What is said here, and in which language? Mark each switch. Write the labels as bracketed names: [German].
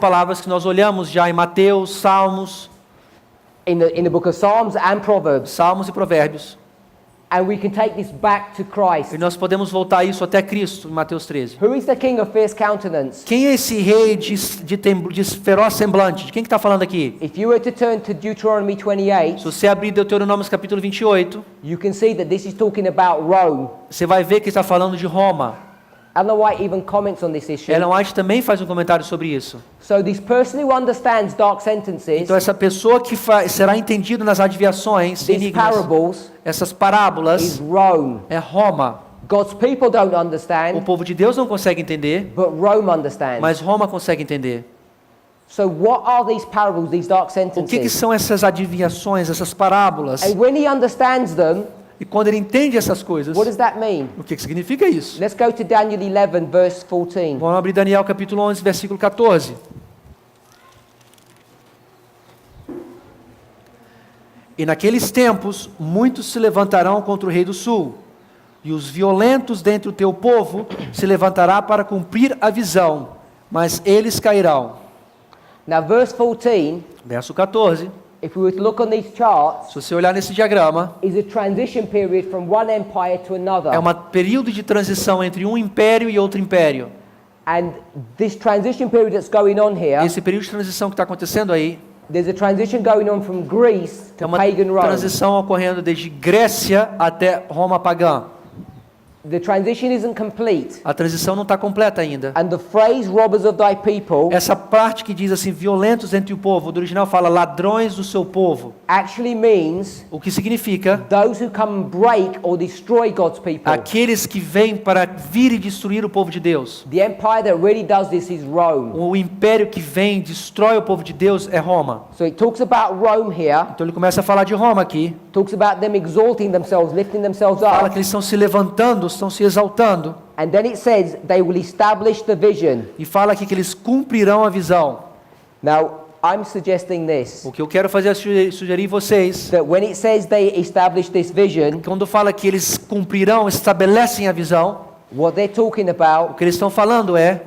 [Portuguese] palavras que nós olhamos já em Mateus, Salmos, [English] in the book of Psalms and Proverbs. [Portuguese] Salmos e Provérbios. [English] And we can take this back to Christ. [Portuguese] E nós podemos voltar isso até Cristo, em Mateus 13. [English] Who is the king of fierce countenance? [Portuguese] Quem é esse rei de feroz semblante? De quem que está falando aqui? [English] If you were to turn to Deuteronomy 28, [Portuguese] Se você abrir Deuteronômio capítulo 28, [English] you can see that this is talking about Rome. [Portuguese] você vai ver que está falando de Roma. [English] Ellen White even comments on this issue. [Portuguese] Ellen White também faz um comentário sobre isso. [English] So this person who understands dark sentences, [Portuguese] Então essa pessoa que será entendido nas adivinhações, [English] these [Portuguese] enigmas, [English] parables, [Portuguese] essas [English] is [Portuguese] parábolas, [English] Rome. [Portuguese] é Roma. [English] God's people don't [Portuguese] O [English] understand, [Portuguese] povo de Deus não consegue entender, [English] but Rome understands. [Portuguese] mas Roma consegue entender. [English] So what are these parables, these dark [Portuguese] O que [English] sentences? [Portuguese] são essas adivinhações, essas parábolas? [English] And when he understands them, [Portuguese] E quando ele entende essas coisas, [English] what does that mean? [Portuguese] o que significa isso? [English] Let's go to Daniel 11, verse 14. [Portuguese] Vamos abrir Daniel capítulo 11, versículo 14. E naqueles tempos, muitos se levantarão contra o rei do sul, e os violentos dentre o teu povo se levantará para cumprir a visão, mas eles cairão. [English] Now, verse 14, [Portuguese] Verso 14. [English] if we were to look on these charts, [Portuguese] Se você olhar nesse diagrama, [English] is a transition period from one empire to another. [Portuguese] é um período de transição entre um império e outro império. [English] And this transition period that's going on here, [Portuguese] Esse período de transição que está acontecendo aí [English] there's a transition going on from Greece [Portuguese] é [English] to [Portuguese] uma [English] pagan Rome. [Portuguese] transição ocorrendo desde Grécia até Roma pagã. [English] The transition isn't complete. [Portuguese] A transição não está completa ainda. [English] And the phrase robbers of thy people [Portuguese] Essa parte que diz assim, violentos entre o povo, do original fala ladrões do seu povo. [English] actually means [Portuguese] O que significa [English] those who come and break or destroy God's people. [Portuguese] aqueles que vêm para vir e destruir o povo de Deus. [English] The empire that really does this is Rome. [Portuguese] O império que vem, destrói o povo de Deus é Roma. [English] So it talks about Rome here, [Portuguese] Então ele começa a falar de Roma aqui. [English] talks about them exalting themselves, lifting themselves [Portuguese] Fala [English] up. [Portuguese] que eles estão se levantando, estão se exaltando. [English] And then it says they will establish the vision. [Portuguese] E fala aqui que eles cumprirão a visão. [English] Now, I'm suggesting this, [Portuguese] O que eu quero fazer é sugerir vocês, [English] that when it says they establish this vision, [Portuguese] quando fala que eles cumprirão, estabelecem a visão, [English] what they're talking [Portuguese] o [English] about [Portuguese] que eles estão falando é,